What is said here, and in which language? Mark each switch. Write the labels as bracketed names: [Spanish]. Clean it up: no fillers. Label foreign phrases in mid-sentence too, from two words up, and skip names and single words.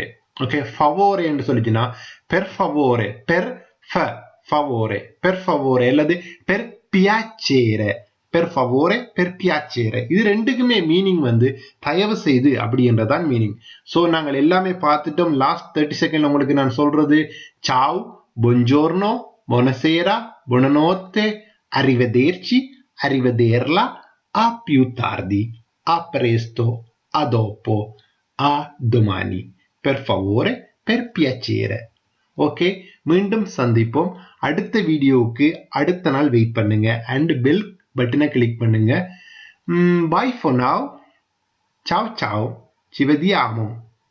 [Tamil] ஓகே, ஃபவோரே என்று சொல்லிச்சுன்னா [Italian] per favore, per favore, per favore [Tamil] அல்லது [Italian] per piacere. per favore, per piacere, [Tamil] இது ரெண்டுக்குமே மீனிங் வந்து தயவு செய்து அப்படின்றதான் மீனிங். ஸோ நாங்கள் எல்லாமே பார்த்துட்டோம். [English] last 30 second [Tamil] உங்களுக்கு நான் சொல்றது [Italian] ciao, buongiorno, buonasera, buonanotte, arrivederci, arrivederla, a più tardi, a presto, a dopo, a domani. per favore, per piacere. ஓகே, மீண்டும் சந்திப்போம். அடுத்த வீடியோவுக்கு அடுத்த நாள் வெயிட் பண்ணுங்க அண்ட் [English] bell button click [Italian] பண்ணுங்க. [English] Bye for now. [Italian] Ciao ciao. Ci vediamo.